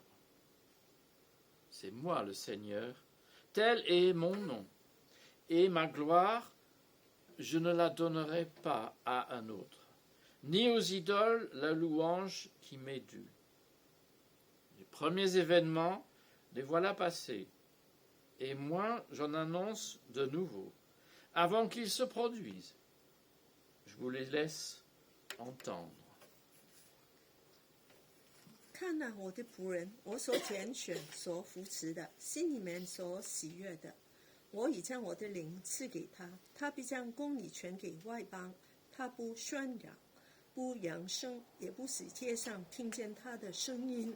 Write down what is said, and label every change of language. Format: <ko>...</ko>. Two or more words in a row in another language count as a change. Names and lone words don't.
<fr>C'est moi le Seigneur, tel est mon nom, et ma gloire, je ne la donnerai pas à un autre, ni aux idoles la louange qui m'est due. Les premiers événements, les voilà passés, et moi j'en annonce de nouveaux, avant qu'ils se produisent. Je vous les laisse entendre.</fr> <zh>看哪，我的仆人，我所拣选、所扶持的，心里面所喜悦的，我已将我的灵赐给他，他必将公理传给外邦。他不喧嚷，不扬声，也不使街上听见他的声音。</zh>